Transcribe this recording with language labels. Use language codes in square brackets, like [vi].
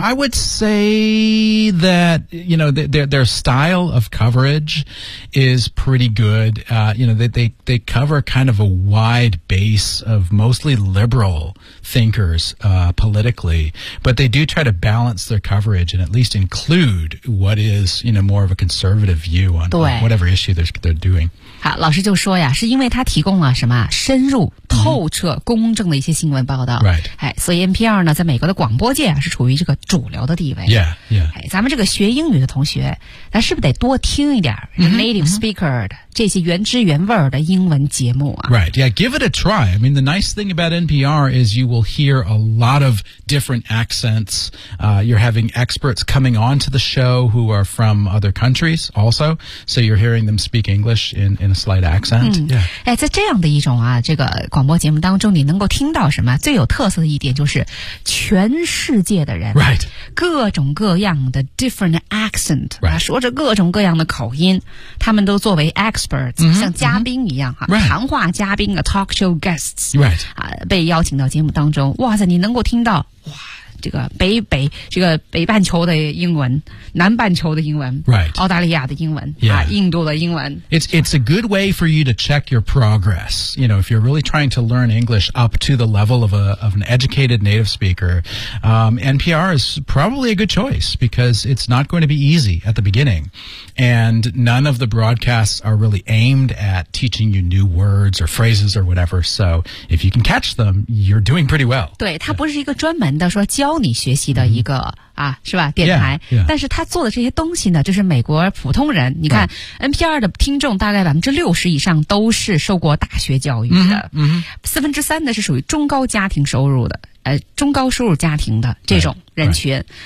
[en] I would say that, you know, their style of coverage is pretty good.、you know, they cover kind of a wide base of mostly liberal thinkers、politically, but they do try to balance their coverage and at least include what is, you know, more of a conservative view on whatever issue they're doing. [zh] 好，老师就说呀，是因为他提供了什么深入透彻公正的一些新闻报道、 [en] mm-hmm. right. [zh] 所以 NPR 呢在美国的广播界是处于这个主流的地位 [en] yeah, yeah. [zh] 咱们这个学英语的同学，那是不是得多听一点 native speaker 的、 mm-hmm. 这些原汁原味的英文节目啊。 [en] Right, yeah, give it a try. I mean, the nice thing about NPR is you will hear a lot of different accents. You're having experts coming onto the show who are from other countries also. So you're hearing them speak English in a slight accent.、 [zh] 嗯、yeah. 哎，在这样的一种啊，这个广播节目当中，你能够听到什么？最有特色的一点就是全世界的人。 [en] Right. [zh] 各种各样的 [en] different accent、 right. [zh] 说着各种各样的口音，他们都作为 experts、 mm-hmm, 像嘉宾一样、 mm-hmm. 啊、谈话嘉宾的 [en] talk show guests、 right. [zh] 啊、被邀请到节目当中，哇塞，你能够听到哇这个北半球的英文，南半球的英文、 [en] right. [zh] 澳大利亚的英文、 [en] yeah. [zh] 啊、印度的英文。 [en] It's a good way for you to check your progress. You know, if you're really trying to learn English up to the level of an educated native speaker、NPR is probably a good choice, because it's not going to be easy at the beginning. And none of the broadcasts are really aimed at teaching you new words or phrases or whatever. So if you can catch them, you're doing pretty well. [zh] 对，它不是一个专门的说教你学习的一个、mm-hmm. 啊，是吧？电台， [en] yeah, yeah. [zh] 但是他做的这些东西呢，就是美国普通人。你看、 [en] right. [zh] ，NPR 的听众大概60%以上都是受过大学教育的， mm-hmm. 3/4呢是属于中高家庭收入的，中高收入家庭的这种人群，